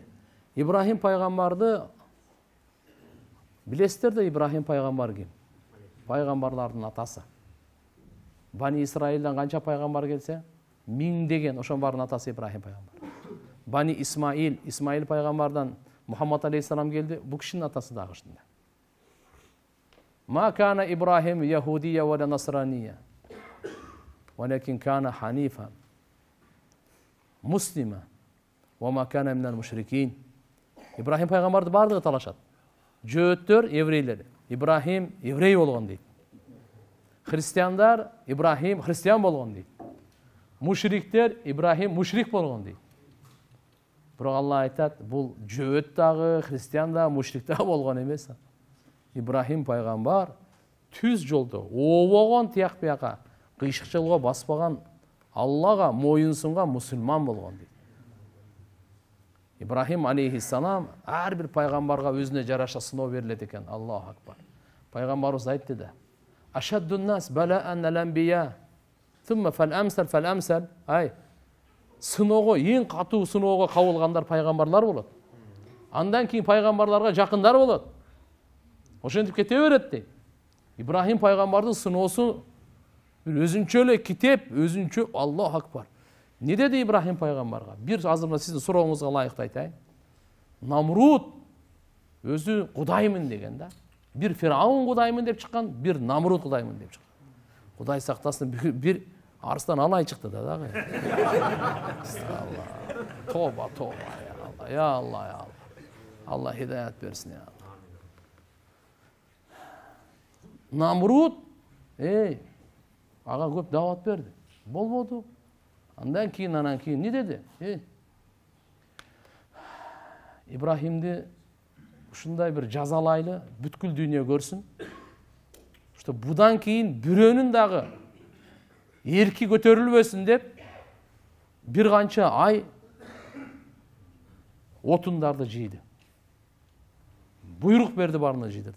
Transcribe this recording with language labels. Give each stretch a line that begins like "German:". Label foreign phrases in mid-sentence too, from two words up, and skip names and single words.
Kyrgyz: Ибрахим пайгамбарды билесиздер да, Ибрахим пайгамбар ким? Пайгамбарлардын атасы. Бани Исраилден канча пайгамбар келсе, 1000 деген, ошонун баарынын атасы Ибрахим пайгамбар. Бани Исмаил пайгамбардан Мухаммад алейхиссалам келди, бул кишинин атасы дагы ушундай.
Arabic: ما كان إبراهيم يهوديا ونصرانيا ولكن كان حنيفا مسلما وما كان من المشركين.
Kyrgyz: Ибрахим пайгамбарды баардыгы талашат. Жөөттөр, еврейлер. Ибрахим еврей болгон дейт. Христиандар, Ибрахим христиан болгон дейт. Мушриктер, Ибрахим мушрик болгон дейт. Бирок Алла айтат, бул жөөт дагы, христиан да, мушрик да болгон эмес. Ибрахим пайгамбар түз жолдо, обогон тияк-бияка, кыйшыкчылыкка баспаган, Аллага моюн сунган мусулман болгон дейт. Ибрахим алейхиссалам ар бир пайгамбарга өзүнө жараша сыноо берилет экен.
Arabic: الله أكبر.
Kyrgyz: Пайгамбарыбыз айтты да:
Arabic: أشد الناس بلاء الأنبياء. ثم فالأمثل فالأمثل. Ay.
Kyrgyz: Сыноого, ең катуу сыноого кабылгандар пайгамбарлар болот. Андан кийин пайгамбарларга жакындар болот. Ошентип кете берет дейт. Ибрахим пайгамбардын сыноосу бир өзүнчө эле китеп, өзүнчө
Arabic: الله أكبر.
Kyrgyz: Не деди Ибрахим пайгамбарга? Бир азыр сиздин сурооңузга ылайыктуу айтайын. Намруд өзү кудаймын деген да. Бир Фираун кудаймын деп чыккан, бир Намруд кудаймын деп чыккан. Кудай сактасын, бир арыстан алай чыкты да дагы. Тоба, тоба,
Arabic: يا الله، يا الله.
Turkish: Allah hidayet versin ya Allah.
Kyrgyz: Namrud, ağa көп davat berdi. Bolbodu. Andan keyin ne dedi? İbrahim'di ушундай bir жазалайлы бүткүл дүйнө көрсүн. Что будан кийин бирөөнүн дагы эрки көтөрүлбөсүн деп бир канча ай отундарды жийди. Буйрук берди барына жыйдырды.